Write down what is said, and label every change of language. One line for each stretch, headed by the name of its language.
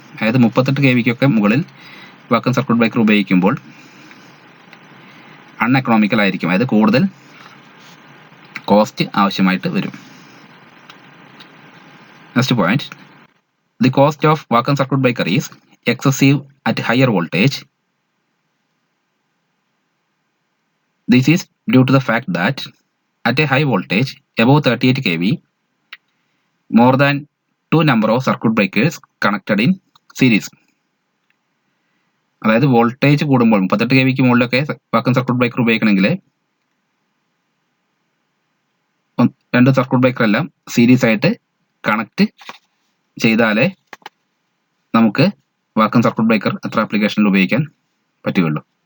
Malayalam: അതായത് 38 kVക്കൊക്കെ മുകളിൽ vacuum circuit breaker ഉപയോഗിക്കുമ്പോൾ അൺഎക്കണോമിക്കൽ ആയിരിക്കും. അതായത് കൂടുതൽ കോസ്റ്റ് ആവശ്യമായിട്ട് വരും.
English: Next point, the cost of vacuum circuit breaker is excessive at higher voltage. This is due to the fact that at a high voltage above 38 kV, more than 2 number of circuit breakers connected in series.
Malayalam: അതായത് voltage കൂടുമ്പോൾ 38 kVക്ക് മുകളിലൊക്കെ vacuum circuit breaker ഉപയോഗിക്കണമെങ്കിൽ 2 circuit breaker എല്ലാം series ആയിട്ട് connect ചെയ്താലേ നമുക്ക് vacuum circuit breaker അത്ര ആപ്ലിക്കേഷനിൽ ഉപയോഗിക്കാൻ പറ്റുകയുള്ളൂ.